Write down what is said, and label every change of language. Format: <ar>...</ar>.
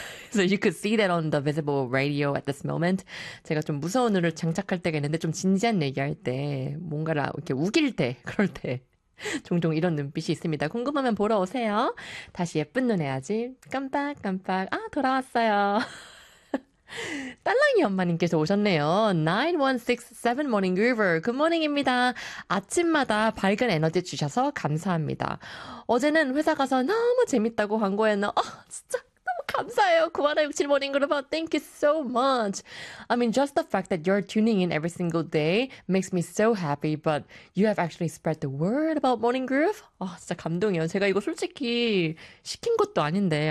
<en>So you could see that on the visible radio at this moment.</en> <ko>제가 좀 무서운 눈을 장착할 때가 있는데, 좀 진지한 얘기할 때, 뭔가를 이렇게 우길 때, 그럴 때, 종종 이런 눈빛이 있습니다. 궁금하면 보러 오세요. 다시 예쁜 눈 해야지. 깜빡깜빡. 아, 돌아왔어요. 딸랑이 엄마님께서 오셨네요.</ko> <en>9167 Morning Groover. Good morning입니다.</en> <ko>아침마다 밝은 에너지 주셔서 감사합니다. 어제는 회사 가서 너무 재밌다고 광고했나? 진짜 너무 감사해요. 9167 Morning Groover.</ko> <en>Thank you so much. I mean, just the fact that you're tuning in every single day makes me so happy. But you have actually spread the word about Morning Groove?</en> <ko>진짜 감동이에요. 제가 이거 솔직히 시킨 것도 아닌데.</ko>